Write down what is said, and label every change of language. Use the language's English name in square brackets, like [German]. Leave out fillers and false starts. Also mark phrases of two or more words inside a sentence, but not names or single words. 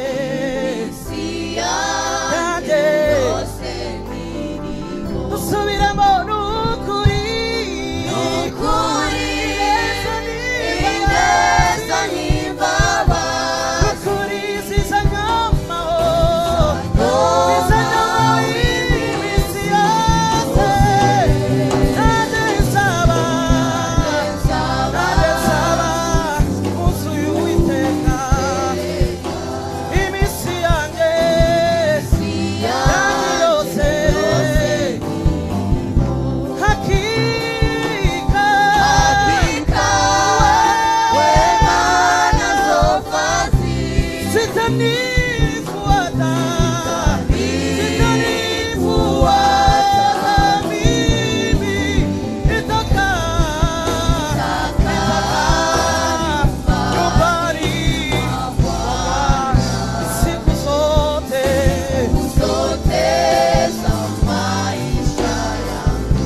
[Kinyarwanda] dusubiremo nukuri ineza n'imbabazi nukuri zizanyoma iminsi yose nanjye nzaba mu nzu y'Uwiteka iminsi yanjye yose [Swahili] hakika wema nazo sitanifuata mimi nyumbani siku zote za maisha yangu.